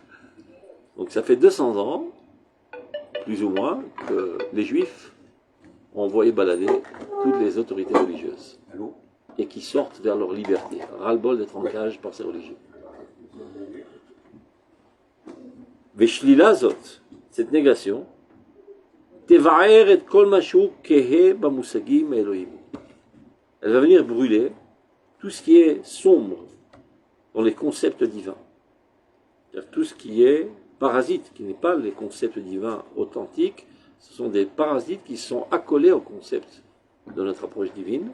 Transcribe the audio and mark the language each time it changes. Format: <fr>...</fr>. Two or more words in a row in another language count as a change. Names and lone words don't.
<fr>Donc ça fait 200 ans, plus ou moins, que les Juifs ont envoyé balader toutes les autorités religieuses. Et qui sortent vers leur liberté. Ras-le-bol d'être en cage par ces religieux.</fr> <he>ושלילה זו,</he> <fr>cette négation,</fr> <he>תבער את כל מה שהוא כהה במושגים אלוהים.</he> <fr>Elle va venir brûler tout ce qui est sombre dans les concepts divins. C'est-à-dire tout ce qui est parasite, qui n'est pas les concepts divins authentiques, ce sont des parasites qui sont accolés au concept de notre approche divine.</fr>